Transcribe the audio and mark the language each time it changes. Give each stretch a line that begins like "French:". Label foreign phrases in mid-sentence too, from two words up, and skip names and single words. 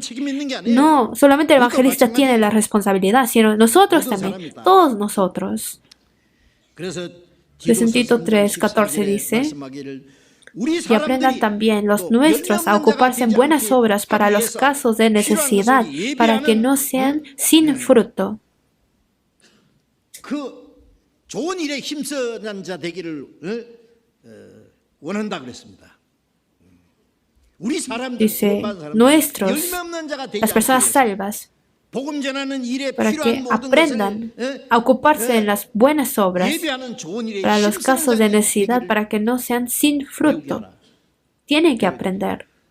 Spanish: No, solamente el evangelista tiene la responsabilidad, sino nosotros también, todos nosotros. Tito 3:14 dice, y aprendan también los nuestros a ocuparse en buenas obras para los casos de necesidad, para que no sean sin fruto.
Korean: 좋은 일에 힘쓰는 자 되기를 원한다 그랬습니다.
Spanish: Dice, nuestros, las personas salvas, para que aprendan a ocuparse en las buenas obras, para los casos de necesidad, para que no sean sin fruto. Tienen que aprender.